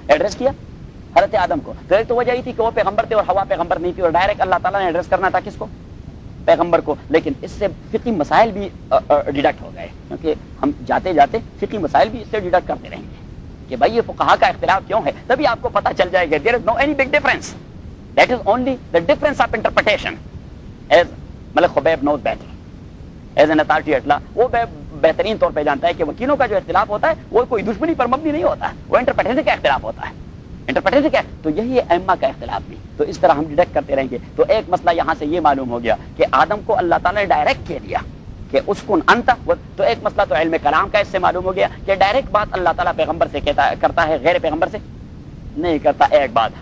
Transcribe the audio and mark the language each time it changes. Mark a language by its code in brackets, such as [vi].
[ur] Address کیا حضرت آدم کو, تو ایک تو وجہ یہ تھی کہ وہ پیغمبر تھے اور ہوا پیغمبر نہیں تھی, اور ڈائریکٹ اللہ تعالیٰ نے ایڈریس کرنا تھا کس کو, پیغمبر کو. لیکن اس سے فقی مسائل بھی ڈیڈکٹ ہو گئے, کیونکہ ہم جاتے جاتے فقی مسائل بھی اس سے ڈیڈکٹ کرتے رہیں گے کہ بھائی یہ فقہا کا اختلاف کیوں ہے, تبھی آپ کو پتا چل جائے گا. [en] There is no any big difference, that is only the difference of interpretation. As Malik Khubaib knows better, as an authority اٹلا, [ur] وہ بہترین طور پہ جانتا ہے کہ وکیلوں کا جو اختلاف ہوتا ہے وہ کوئی دشمنی پر مبنی نہیں ہوتا, وہ انٹرپریٹیشن کا اختلاف ہوتا ہے. انٹرپریٹیشن کیا, تو یہی ہے ائمہ کا اختلاف بھی. تو اس طرح ہم ڈیڈکٹ کرتے رہیں گے. تو ایک مسئلہ یہاں سے یہ معلوم ہو گیا کہ آدم کو اللہ تعالیٰ نے ڈائریکٹ کہہ دیا کہ [ar] اسکن انت, [ur] تو ایک مسئلہ تو علم کلام کا اس سے معلوم ہو گیا کہ ڈائریکٹ بات اللہ تعالیٰ پیغمبر سے کہتا کرتا ہے, غیر پیغمبر سے نہیں کرتا, ایک بات.